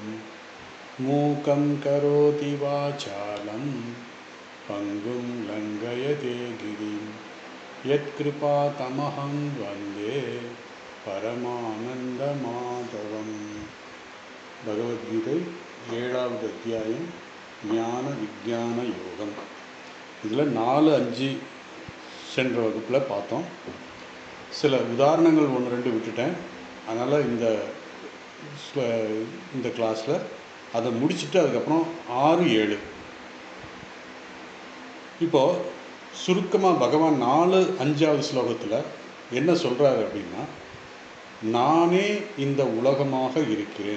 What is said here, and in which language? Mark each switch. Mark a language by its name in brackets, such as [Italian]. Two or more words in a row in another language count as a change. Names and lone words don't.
[Sanskrit] मूकं करोति वाचालं पंगुं लंघयते गिरिं यत्कृपातमहं वन्दे परमानन्दमाधवम्। [Tamil] भगवद्गीதை 7வது அத்தியாயம் ஞான விஞ்ஞான யோகம். இதில் 4, 5 சென்ற வகுப்பில் பார்த்தோம். சில உதாரணங்கள் 1, 2 விட்டுட்டேன். அதனால் இந்த கிளாஸில் அதை முடிச்சுட்டு அதுக்கப்புறம் 6, 7 இப்போது சுருக்கமாக பகவான் 4, 5வது ஸ்லோகத்தில் என்ன சொல்கிறாரு அப்படின்னா, நானே இந்த உலகமாக இருக்கிறேன்.